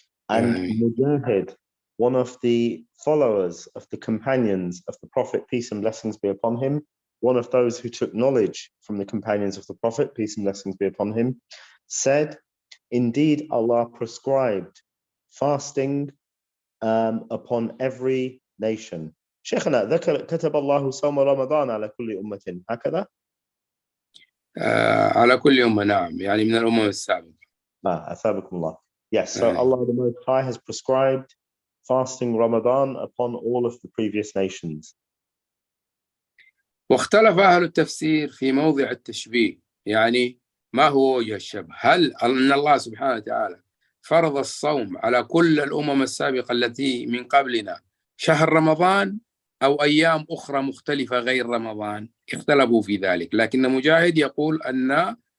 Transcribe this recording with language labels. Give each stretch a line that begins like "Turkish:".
English: And Mujahid, one of the followers of the companions of the Prophet, peace and blessings be upon him, one of those who took knowledge from the companions of the Prophet, peace and blessings be upon him, said, indeed Allah prescribed fasting upon every nation.
Arabic: شيخنا ذكر كتب الله صوم رمضان على كل أمة هكذا؟ على كل أمة نعم يعني من الأمم السابقة. أثابكم الله.
English: Yes, so Allah the Most High has prescribed fasting Ramadan upon all of the previous nations.
Arabic: واختلف أهل التفسير في موضع التشبيه يعني ما هو وجه الشبه؟ هل أن الله سبحانه وتعالى فرض الصوم على كل الأمم السابقة التي من قبلنا شهر رمضان أو أيام أخرى مختلفة غير رمضان؟ اختلفوا في ذلك، لكن مجاهد يقول أن